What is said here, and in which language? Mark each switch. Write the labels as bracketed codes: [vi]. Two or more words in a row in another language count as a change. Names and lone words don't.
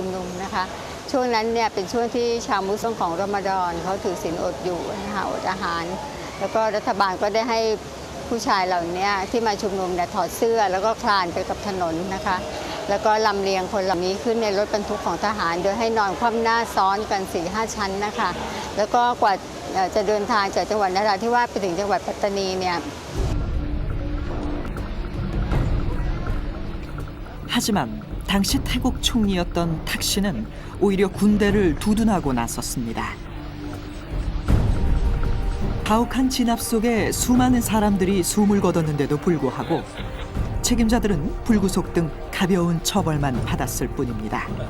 [th] นุมนะคะช่วงนั้นเนี่ยเป็นช่วงที่ชาวมุสลิมของรอมฎอนเขาถือศีลอดอยู่นะคะอดอาหาร แล้วก็รัฐบาลก็ได้ให้ผู้ชายเหล่านี้ที่มาชุมนุมเนี่ยถอดเสื้อแล้วก็คลานไปกับถนนนะคะแล้วก็ลำเลียงคนเหล่านี้ขึ้นในรถบรรทุกของทหารโดยให้นอนคว่ำหน้าซ้อนกัน 4-5 ชั้นนะคะแล้วก็กว่าจะเดินทางจากจังหวัดนราธิวาสไปถึงจังหวัดปัตตานีเนี่ย [ko] 하지만 당시 태국 총리였던 탁씨는 오히려 군대를 두둔하고 나섰습니다. 가혹한 진압 속에 수많은 사람들이 숨을 거뒀는데도 불구하고 책임자들은 불구속 등 가벼운 처벌만 받았을 뿐입니다.